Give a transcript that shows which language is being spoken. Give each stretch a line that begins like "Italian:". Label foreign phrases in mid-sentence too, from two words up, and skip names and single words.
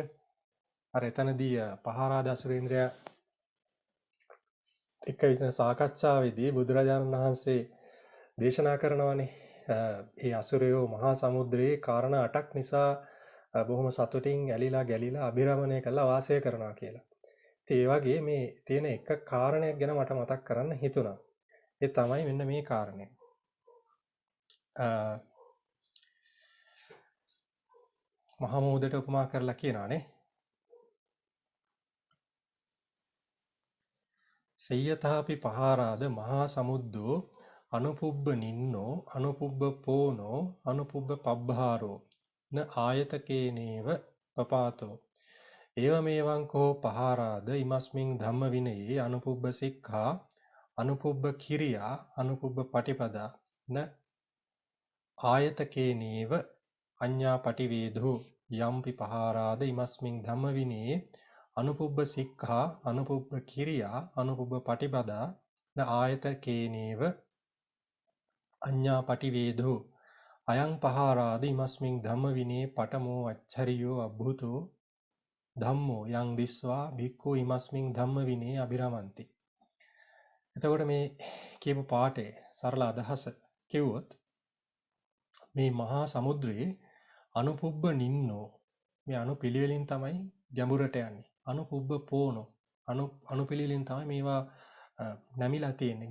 Sinhala: අර එතනදී පහාරාද අසුරේන්ද්‍රයා එක්ක විසින සාකච්ඡාවේදී බුදුරජාණන් වහන්සේ දේශනා කරනවානේ ඒ අසුරයෝ මහා සමුද්‍රයේ කාරණා 8ක් නිසා බොහොම සතුටින් ඇලිලා ගැලිලා අභිරමණය කරලා වාසය කරනවා කියලා. ඉතින් ඒ වගේ මේ තියෙන එක කාරණයක් ගැන මට මතක් කරන්න හිතුණා. ඒ තමයි මෙන්න මේ කාරණය. මහා මුහුදට උපමා කරලා කියනවානේ.
Pali: සෙය්‍යතාපි පහාරාද මහා සමුද්දෝ අනුපුබ්බ නින්නෝ අනුපුබ්බ පෝනෝ අනුපුබ්බ පබ්බහාරෝ න ආයතකේනේව පපාතෝ ඒවමේවං කෝ පහාරාද ඉමස්මින් ධම්ම විනයේ අනුපුබ්බ සික්ඛා අනුපුබ්බ කිරියා අනුපුබ්බ පටිපදා න ආයතකේනේව අඤ්ඤා පටිවේදෝ යම්පි පහාරාද ඉමස්මින් ධම්ම විනයේ අනුපුබ්බ සික්ඛා අනුපුබ්බ කිරියා අනුපුබ්බ පටිපදා න ආයතකේනේව අඤ්ඤා පටිවේදෝ අයං පහාරාද ඉමස්මින් ධම්ම විනේ පඨමෝ අච්චරියෝ අබ්භුතෝ ධම්මෝ යං දිස්වා භික්ඛු ඉමස්මින් ධම්ම විනේ අබිරමಂತಿ.
Sinhala: එතකොට මේ කියපු පාඩේ සරල අදහස කිව්වොත් මේ මහා සමුද්‍රයේ
Pali: අනුපුබ්බ නින්නෝ
Sinhala: මේ අනුපිළිවෙලින් තමයි ගැඹුරට යන්නේ.
Pali: අනුපුබ්බ පෝනෝ
Sinhala: අනුපිළිවෙලින් තමයි මේවා නැමිලා තියෙන්නේ.